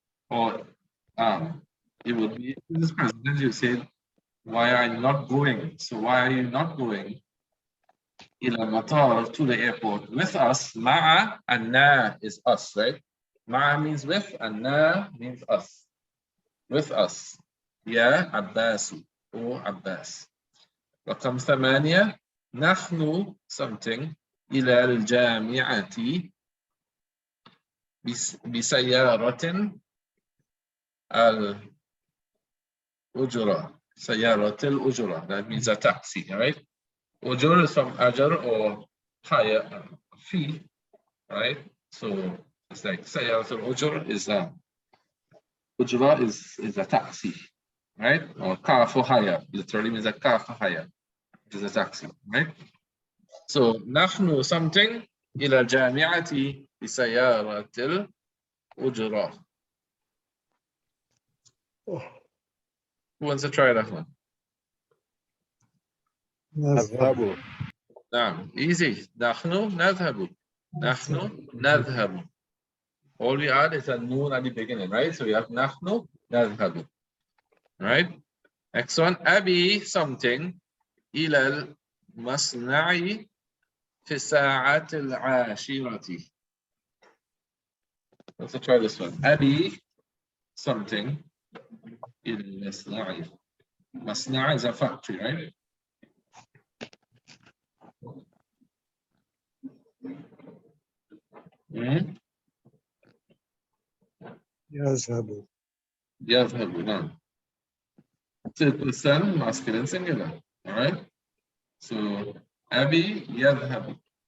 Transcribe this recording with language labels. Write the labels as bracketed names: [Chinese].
[English] Or it would be in this present tense, you said, why are you not going? So why are you not going ila matar, to the airport, with us? Ma'a and na is us, right? Ma'a means with and na means us. With us. Ya Abbas, O Abbas. [Arabic] رقم 8 نحن [English] something [Arabic] إلى الجامعة بسيارة الأجرة. سيارة الأجرة, [English] that means a taxi, right? Ujur is from ajar or hire, fee, right? So it's like [Arabic] سيارة الأجر [English] is Ujra is a taxi, right? Or car for hire, literally means a car for hire, which is a taxi, right? [Arabic] So نحن [English] something [Arabic] إلى الجامعة بسيارة الأجرة. [English] Who wants to try that one? [Arabic] Adhabu. نعم, [English] easy. [Arabic] نحن نذهب. نحن نذهب. [English] All we add is a noon at the beginning, right? So we have نحن نذهب, right? Next one, [Arabic] أبي something إلى المصنع في الساعة العاشرة. [English] Let's try this one. [Arabic] أبي [English] something [Arabic] إلى المصنع. [English] مصنع is a factory, right? [Arabic] يذهب. يذهب, نعم. [English] Third person, masculine singular, all right? So, Abi yadhhab.